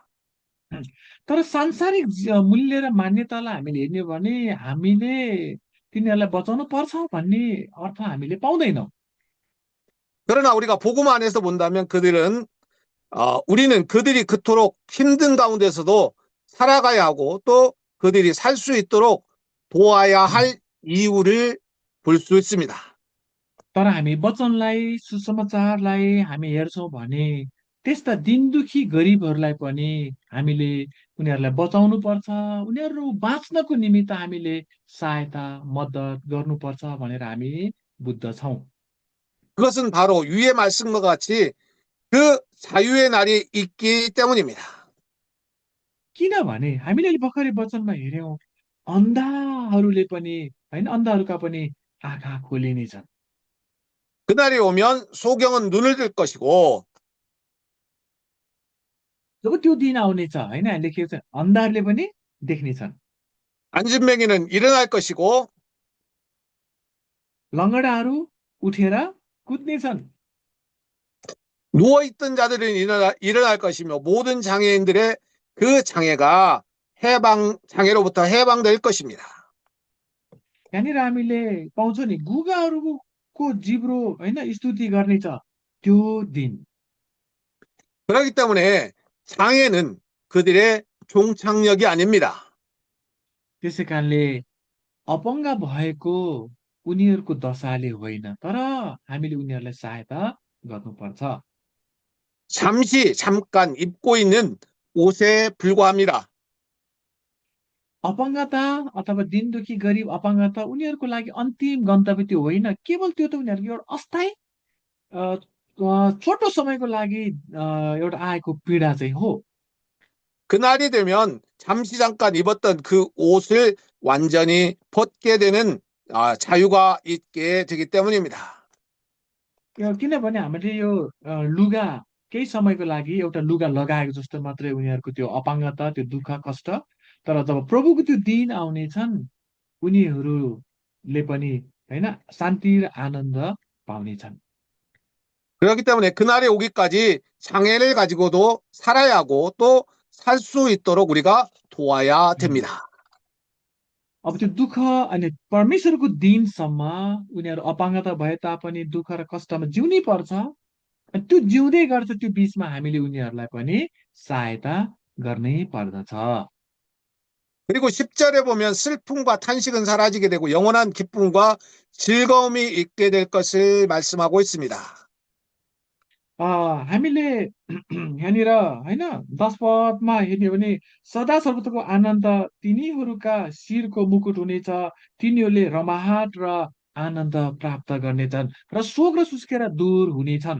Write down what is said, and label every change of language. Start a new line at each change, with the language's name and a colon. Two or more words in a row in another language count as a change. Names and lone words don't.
Nepali: तर सांसारिक मूल्य र मान्यतालाई हामीले हेर्ने हो भने हामीले तिनीहरूलाई बचाउनु पर्छ भन्ने अर्थ हामीले पाउँदैनौँ।
Korean: 그러나 우리가 복음 안에서 본다면 우리는 그들이 그토록 힘든 가운데서도 살아가야 하고 또 그들이 살 수 있도록 도와야 할 이유를 볼 수 있습니다.
Nepali: तर हामी वचनलाई सुसमाचारलाई हामी हेर्छौँ भने त्यस्ता दिन दुखी गरिबहरूलाई पनि हामीले उनीहरूलाई बचाउनु पर्छ, उनीहरू बाँच्नको निमित्त हामीले सहायता मद्दत गर्नुपर्छ भनेर हामी बुझ्दछौँ।
Korean: 그것은 바로 위의 말씀과 같이 그 자유의 날이 있기 때문입니다.
Nepali: किनभने हामीले अहिले भर्खरै वचनमा हेऱ्यौँ अन्धाहरूले पनि होइन अन्धाहरूका पनि आँखा खोलिनेछन्।
Korean: 그날이 오면 소경은 눈을 들 것이고
Nepali: जब त्यो दिन आउनेछ होइन हामीले लेखेको छ अन्धारले पनि देख्नेछन्,
Korean: 안진뱅이는 일어날 것이고
Nepali: लङ्गडाहरू उठेर कुद्नेछन्,
Korean: 누워있던 자들은 일어날 것이며 모든 장애인들의 그 장애가 장애로부터 해방될 것입니다.
Nepali: यहाँनिर हामीले पाउँछौँ नि गुगाहरूको जिब्रो होइन स्तुति गर्नेछ त्यो दिन।
Korean: 그렇기 때문에 장애는 그들의 종착역이 아닙니다.
Nepali: त्यसै कारणले अपाङ्ग भएको उनीहरूको दशाले होइन, तर हामीले उनीहरूलाई सहायता गर्नुपर्छ।
Korean: 잠깐 입고 있는 옷에 불과합니다.
Nepali: अपाङ्गता अथवा दिन दुखी गरिब अपाङ्गता उनीहरूको लागि अन्तिम गन्तव्य त्यो होइन, केवल त्यो त उनीहरूको एउटा अस्थायी अ, छोटो समयको लागि एउटा आएको पीडा चाहिँ हो।
Korean: 그날이 되면 잠깐 입었던 그 옷을 완전히 벗게 되는 자유가 있게 되기 때문입니다.
Nepali: किनभने हामीले यो लुगा केही समयको लागि एउटा लुगा लगाएको जस्तो मात्रै उनीहरूको त्यो अपाङ्गता त्यो दुःख कष्ट, तर जब प्रभुको त्यो दिन आउनेछन् उनीहरूले पनि होइन शान्ति र आनन्द पाउनेछन्।
Korean: 그렇기 때문에 그날이 오기까지 장애를 가지고도 살아야 하고 또 살 수 있도록 우리가 도와야 됩니다.
Nepali: अब त्यो दुःख अनि परमेश्वरको दिनसम्म उनीहरू अपाङ्गता भए तापनि दुःख र कष्टमा जिउनै पर्छ। अनि त्यो जिउँदै गर्छ त्यो बिचमा हामीले उनीहरूलाई पनि सहायता गर्नै पर्दछ।
Korean: 그리고 10절에 보면 슬픔과 탄식은 사라지게 되고 영원한 기쁨과 즐거움이 있게 될 것을 말씀하고 있습니다.
Nepali: हामीले यहाँनिर होइन 10 पदमा हेर्ने हो भने सदा सर्वत्रको आनन्द तिनीहरूका शिरको मुकुट हुनेछ, तिनीहरूले रमाहट र आनन्द प्राप्त गर्नेछन् र शोक र सुस्केरा दूर हुनेछन्।